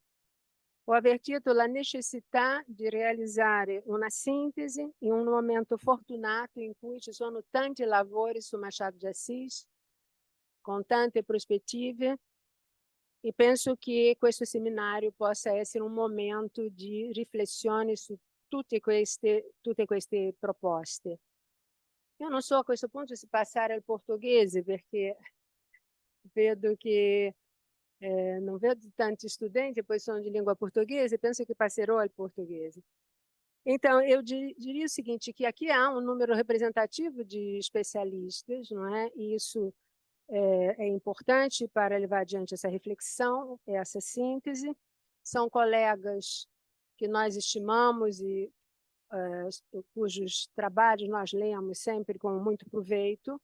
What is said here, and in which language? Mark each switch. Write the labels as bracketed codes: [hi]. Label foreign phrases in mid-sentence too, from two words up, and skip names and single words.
[it] Ho avvertito la necessità di realizzare una sintesi in un momento fortunato in cui ci sono tanti lavori su Machado de Assis, con tante prospettive, e penso che questo seminario possa essere un momento di riflessione su tutte queste proposte. Io non so a questo punto se passare al portoghese, perché vedo che non vedo tanti studenti, poi sono [pt] de língua portuguesa, penso que [it] passerò al português. [pt] Então, eu diria o seguinte, que aqui há um número representativo de especialistas, não é? E isso é importante para levar adiante essa reflexão, essa síntese. São colegas que nós estimamos e cujos trabalhos nós lemos sempre com muito proveito.